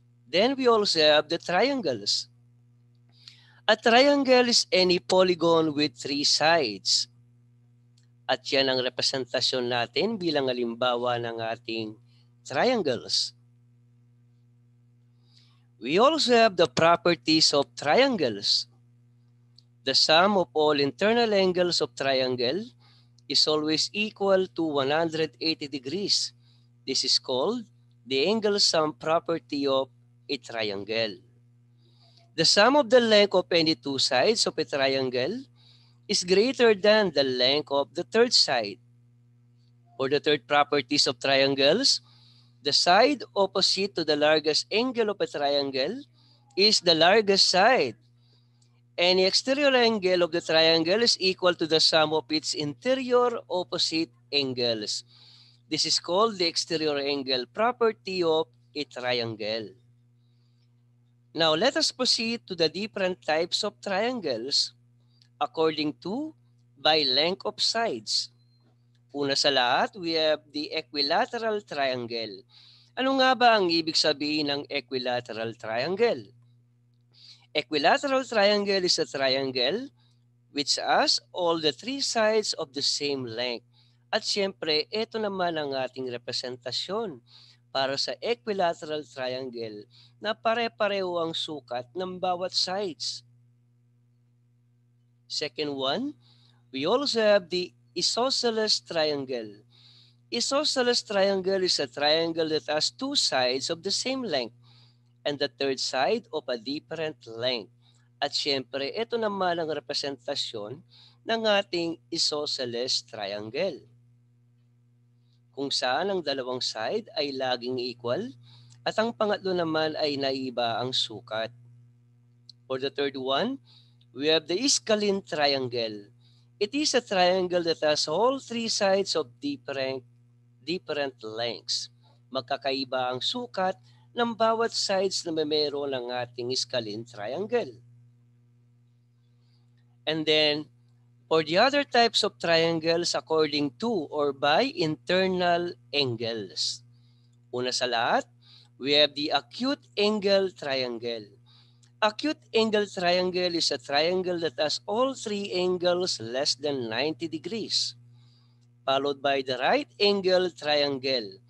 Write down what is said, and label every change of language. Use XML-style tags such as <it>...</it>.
<en>Then we also have the triangles. A triangle is any polygon with three sides.</en> <tl>At yan ang representasyon natin bilang halimbawa ng ating triangles.</tl> <en>We also have the properties of triangles. The sum of all internal angles of triangle is always equal to 180 degrees. This is called the angle sum property of a triangle. The sum of the length of any two sides of a triangle is greater than the length of the third side. For the third properties of triangles, the side opposite to the largest angle of a triangle is the largest side. Any exterior angle of the triangle is equal to the sum of its interior opposite angles. This is called the exterior angle property of a triangle. Now, let us proceed to the different types of triangles according to by length of sides.</en> <tl>Una sa lahat,</tl> <en>we have the equilateral triangle.</en> <tl>Ano nga ba ang ibig sabihin ng equilateral triangle?</tl> <en>Equilateral triangle is a triangle which has all the three sides of the same length.</en> <tl>At siyempre, ito naman ang ating representasyon para sa equilateral triangle na pare-pareho ang sukat ng bawat sides.</tl> <en>Second one, we also have the isosceles triangle. Isosceles triangle is a triangle that has two sides of the same length and the third side of a different length.</en> <tl>At syempre, ito naman ang representasyon ng ating isosceles triangle, kung saan ang dalawang side ay laging equal at ang pangatlo naman ay naiba ang sukat.</tl> <en>For the third one, we have the Iscalin triangle. It is a triangle that has all three sides of different lengths.</en> <tl>Magkakaiba ang sukat ng bawat sides na meron ng ating Iscalin triangle.</tl> <en>And then, for the other types of triangles according to or by internal angles.</en> <tl>Una sa lahat,</tl> <en>we have the acute angle triangle. Acute angle triangle is a triangle that has all three angles less than 90 degrees, followed by the right angle triangle.</en>